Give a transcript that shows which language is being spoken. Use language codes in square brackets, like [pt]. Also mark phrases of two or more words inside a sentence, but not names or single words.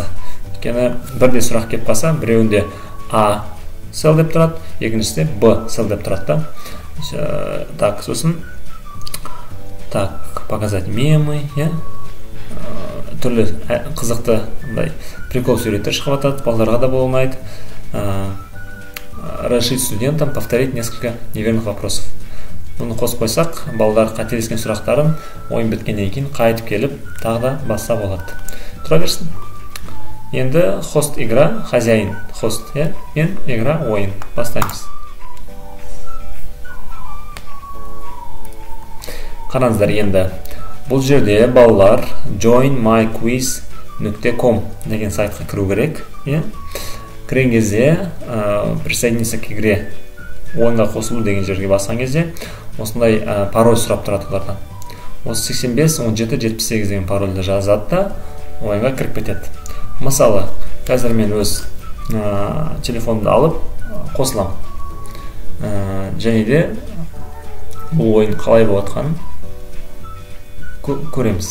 [kk] Өйткені бірде сұрақ келіп қалса, біреуінде А сел деп тұрады, екіншісінде Б сел деп тұрады. Так, сосын [ru] показать мемы, [kk] түрлі қызықты прикол суреттер шығып жатады, балаларға да болмайды. [ru] Разрешить студентам повторить несколько неверных вопросов. [kk] Бұны қосып қойсақ, балалар қателескен сұрақтарын ойын біткеннен кейін қайтып келіп, тағы да басса болады. Тұра берсін. Енді [ru] хост игра, хозяин хост, [kk] мен игра ойын. Бастаймыз. Қараңыздар, енді бұл жерде балалар joinmyquiz.com деген сайтқа кіру керек. Кірген кезде [ru] присоединиться к игре [kk] ойынға қосылу деген жерге басқан кезде осындай пароль сұрап тұрады олардан. Осы 85, 17, 78 деген парольді жазады да ойынға кіріп кетеді. Мысалы, қазір мен өз телефонымды алып қосылам. Және де бұл ойын қалай болып жатқанын көреміз.